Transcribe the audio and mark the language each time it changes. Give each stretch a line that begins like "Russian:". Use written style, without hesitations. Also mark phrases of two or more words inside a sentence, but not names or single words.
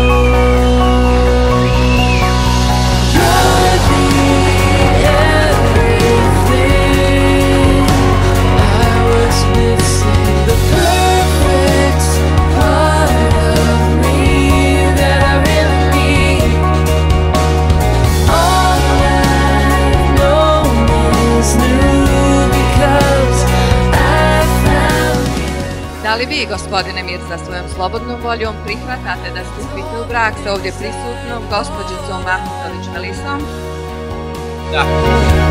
English: You're the everything I was missing, the perfect part of me that I really need. All I've known is new because I found you.
Bosnian: Da li vi, gospodine Mirza, svojom slobodnom voljom prihvatate da stupite u brak sa ovdje prisutnom gospođicom Mahmutović Melisom? Da.